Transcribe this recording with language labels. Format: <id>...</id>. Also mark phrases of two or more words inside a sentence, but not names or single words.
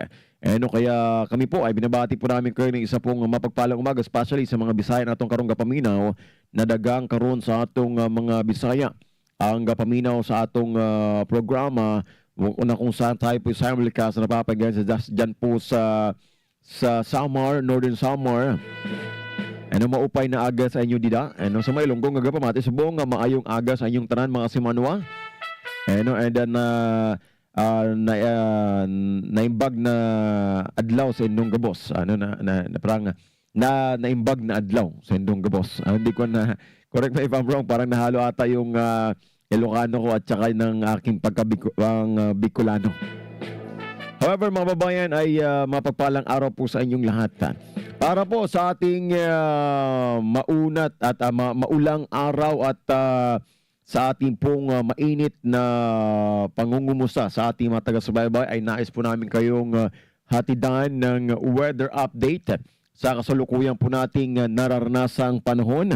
<tl>Ano kaya kami po ay binabati po namin kayo ng isa pong mapagpalang umaga, especially sa mga Bisaya na itong</tl> <ceb>karong gapaminaw na dagang karon sa atong mga Bisaya. Ang gapaminaw sa atong programa</ceb> <tl>na kung saan tayo po simulcast na napapakinggan dyan po sa Samar, Northern Samar.</tl> <hil>Ano</hil> <war>maupay na aga sa inyo dida?</war> <hil>Ano sa may lunggong nga pamati subong nga maayong aga sa inyong tanan mga simanwa.</hil> <ilo>Ano and then naimbag na adlaw</ilo> <bik>sa indong gabos.</bik> <tl>Ano na parang</tl> <ilo>naimbag na adlaw</ilo> <bik>sa indong gabos.</bik> <tl>Hindi ko na</tl> <en>correct me if I'm wrong,</en> <tl>parang nahalo ata yung Ilocano ko at saka ng aking Bicolano. However, mga babayan, ay mapagpalang araw po sa inyong lahat. Para po sa ating maunat at maulang araw at sa ating pong mainit na pangungumusta sa ating mga taga-subaybay, ay nais po namin kayong hatidan ng weather update sa kasalukuyan po nating nararanasang panahon.</tl>